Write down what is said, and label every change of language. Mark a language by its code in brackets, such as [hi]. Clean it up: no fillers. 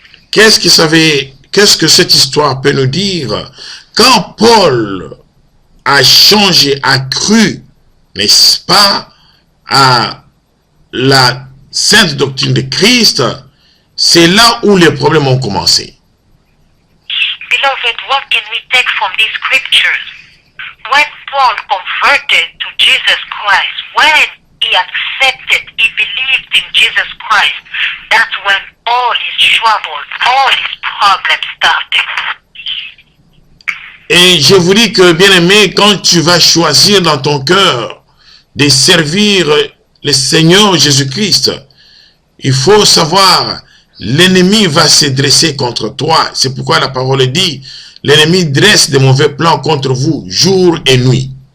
[fr] Qu'est-ce que cette histoire peut nous dire? Quand Paul a changé, a cru, n'est-ce pas, à la sainte doctrine de Christ, c'est là où les problèmes ont commencé. [en] Beloved, what can we take from these scriptures? When Paul converted to Jesus Christ, when he accepted, he believed in Jesus Christ, that's when all his troubles, all his problems started. [fr] Et je vous dis que, bien-aimé, quand tu vas choisir dans ton cœur de servir le Seigneur Jésus-Christ, il faut savoir, l'ennemi va se dresser contre toi. C'est pourquoi la parole dit, l'ennemi dresse de mauvais plans contre vous, jour et nuit.